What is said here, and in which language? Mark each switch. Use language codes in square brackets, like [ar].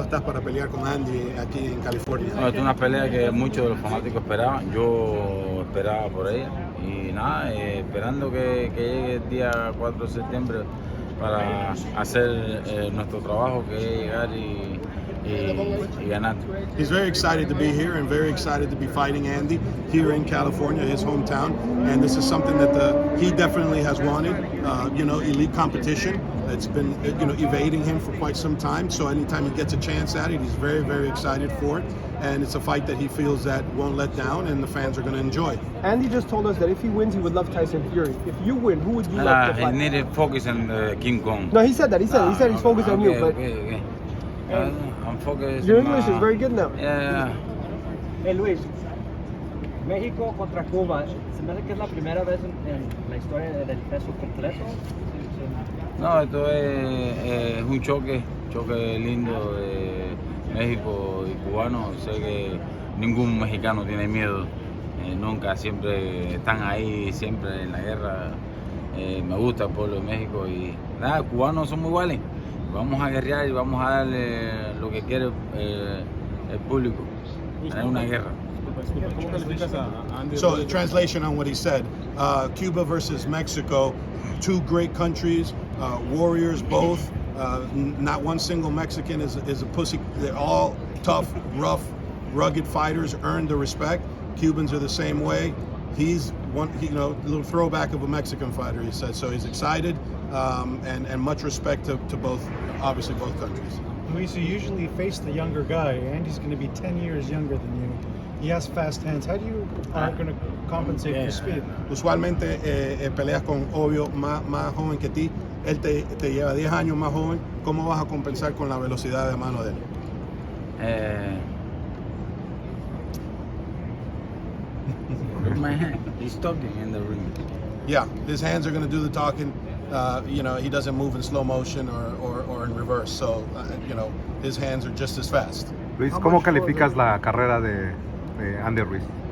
[es] estás para pelear con Andy aquí en California? No, es una pelea que muchos de los fanáticos esperaban, yo esperaba por ella y nada, esperando que llegue el día 4 de septiembre para hacer nuestro trabajo, que es llegar y ganar. [en] He's very excited to be here and very excited to be fighting Andy here in California, his hometown. And this is something that he definitely has wanted. Elite competition. It's been evading him for quite some time. So anytime he gets a chance at it, he's very, very excited for it. And it's a fight that he feels that won't let down, and the fans are going to enjoy. Andy just told us that if he wins, he would love Tyson Fury. If you win, who would you like to fight? He needed focus on King Kong. No, he said that. He said he's focused on you. But Okay. I'm focused. your English is very good now. Yeah. [es] Hey Luis, México contra Cuba, se me hace que es la primera vez en la historia del peso completo. No, esto es un choque lindo de México y cubano. Sé que ningún mexicano tiene miedo, nunca, siempre están ahí, siempre en la guerra. Me gusta el pueblo de México y nada, cubanos somos iguales. Vamos a guerrear y vamos a darle lo que quiere el público, tener una guerra. [en] So the translation on what he said, Cuba versus Mexico, two great countries, warriors both. Not one single Mexican is a pussy. They're all tough, rough, rugged fighters, earned the respect. Cubans are the same way. He's one, a little throwback of a Mexican fighter, he said. So he's excited and much respect to both, obviously both countries. Luis, you usually face the younger guy. Andy's going to be 10 years younger than you. He has fast hands. How do you are going to compensate for speed? [es] Usualmente peleas con obvio más joven que ti. Él te lleva 10 años más joven. ¿Cómo vas a compensar con la velocidad de mano de él? [en] My hand, he's talking in the ring. Yeah, his hands are going to do the talking. He doesn't move in slow motion or in reverse. So, his hands are just as fast. [es] Luis, ¿cómo calificas la carrera de Andy Ruiz?